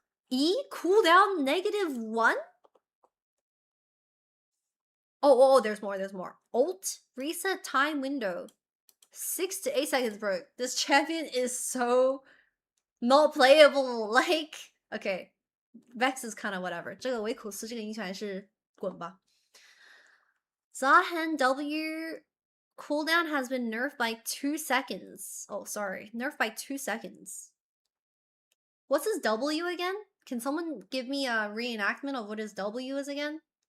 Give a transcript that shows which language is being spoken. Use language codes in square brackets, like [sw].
[en] E cooldown -1? Oh, there's more. Ult, reset time window. 6 to 8 seconds, bro. This champion is so not playable. Like, okay, Vex is kind of whatever. [zh] 这个唯口斯这个英雄还是滚吧。 [en] Zahen W cooldown has been nerfed by 2 seconds. Oh, sorry. Nerfed by 2 seconds. What's his W again? Can someone give me a reenactment of what his W is again?